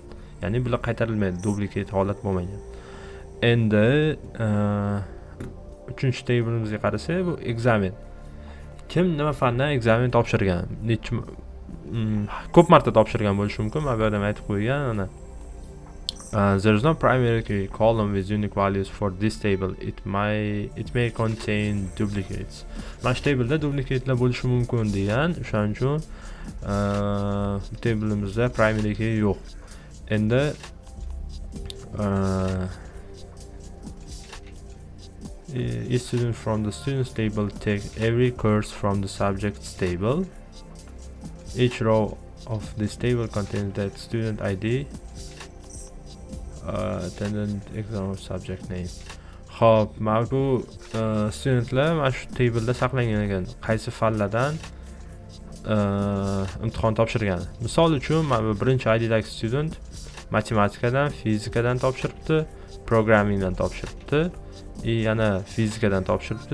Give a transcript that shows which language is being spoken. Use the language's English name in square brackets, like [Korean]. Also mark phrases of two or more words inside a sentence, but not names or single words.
[Uzbek] Ya'ni bular qaytarilmaydi, duplicate holat bo'lmagan. Endi uchinchi tableimizga qarasak, bu ekzamen. Kim nima fandan ekzamen topshirgan? Ko'p marta topshirgan bo'lishi mumkin. Men bu yerda aytib qo'ygan, ana. [English] There is no primary key column with unique values for this table. It may contain duplicates. [Uzbek] Mana shu tableda duplikatelar bo'lishi mumkin degan. O'shaning uchun tableimizda [English] primary key [Uzbek] yo'q. [English] Endi each student from the students table take every course from the subjects table. Each row of this table contains that student ID, attendant, exam, subject name. [Uzbek] Xo'p, mana bu studentlar mana shu tableda saqlangan ekan. Qaysi fanlardan imtihon topshirgan. Misol uchun, mana bu birinchi IDdagi student matematikadan, fizikadan topshiribdi, programmingdan topshiribdi, yana fizikadan topshiribdi.